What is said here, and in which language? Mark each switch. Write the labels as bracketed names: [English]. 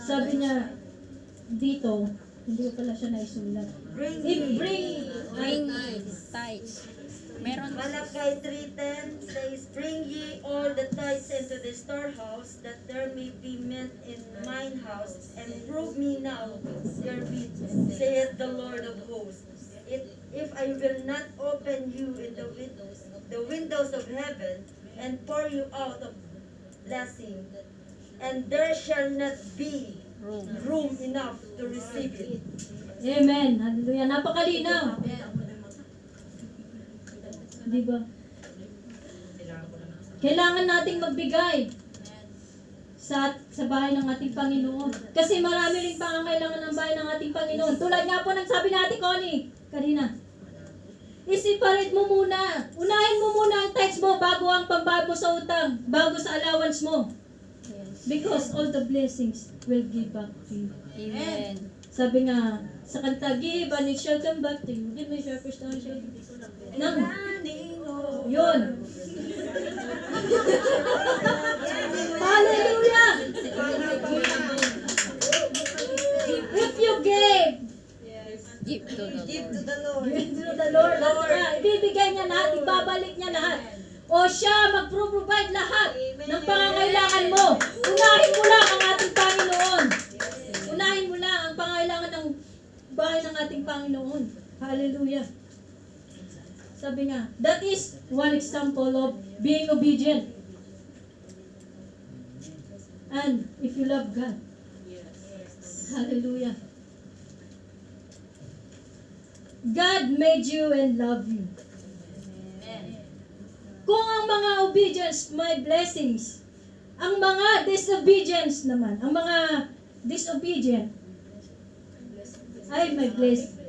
[Filipino] Sabi niya, dito, hindi ko pala siya naisulat. [English] Bring tithes. [Filipino] Meron. [English] Malachi 3:10 says, "Bring ye all the tithes into the storehouse, that there may be meat in mine house, and prove me now therewith, saith the Lord of hosts. If I will not open you in the windows of heaven, and pour you out of blessing, and there shall not be room enough to receive it." [Filipino] Amen. Hallelujah. Napakalinaw. Diba? Kailangan nating magbigay sa bahay ng ating Panginoon. Kasi marami rin pangangailangan ng bahay ng ating Panginoon. Tulad nga po ng sabi natin, Connie, kanina. I-separate mo muna. Unahin mo muna ang tithes mo bago ang pambayad mo sa utang, bago sa allowance mo. [English] Because all the blessings will give back to you. Amen. [Filipino] Sabi nga, sa kanta, [English] give and it shall come back to you. [Filipino] Give me your first down, shall yun. [English] Hallelujah! If you give Give to the Lord. give to the Lord, [Filipino] ibibigay niya lahat, ibabalik niya lahat. O siya magpro-provide lahat ng pangangailangan mo. Unahin mo lang ang ating Panginoon. Unahin mo lang ang pangangailangan ng bahay ng ating Panginoon. [English] Hallelujah. [Filipino] Sabi nga, [English] that is one example of being obedient. And if you love God. Hallelujah. God made you and love you. [Filipino] Kung ang mga obedience may blessings, ang mga disobedience naman, ang mga disobedient ay may blessing.